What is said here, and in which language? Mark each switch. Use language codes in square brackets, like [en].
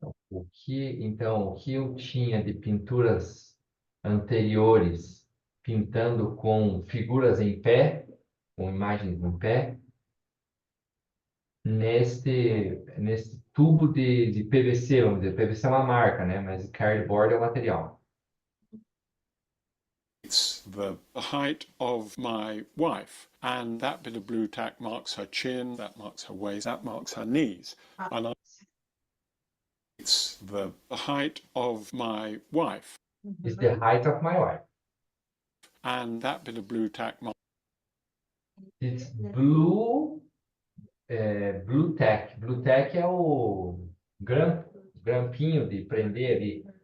[pt] O que eu tinha de pinturas anteriores, pintando com figuras em pé, com imagens em pé, neste tubo de PVC, vamos dizer, PVC é uma marca, né? Mas cardboard é o material. [en] It's the height of my wife, and that bit of blue tack marks her chin, that marks her waist, that marks her knees. And it's the height of my wife. It's the height of my wife. And that bit of blue tack marks. It's blue tack. [pt] Blue tack é o grampinho de prender ali.